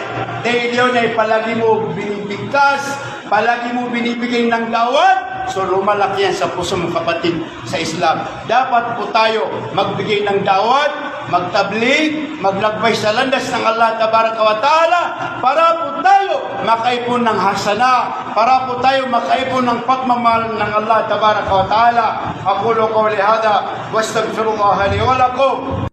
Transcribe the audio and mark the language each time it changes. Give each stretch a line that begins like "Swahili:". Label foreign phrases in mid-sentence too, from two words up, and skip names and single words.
Filipino: Dahil yun ay palagi mo binibigkas, palagi mo binibigay ng dawat, so lumalaki yan sa puso mo kapatid sa Islam. Dapat po tayo magbigay ng dawat, magtablig, maglakbay sa landas ng Allah
Arabic: تبارك وتعالى
Filipino: para po tayo makaipon ng hasana, para po tayo makaipon ng pagmamahal ng Allah
Arabic: تبارك وتعالى. أقول قولي هذا وأستغفر الله لي ولكم.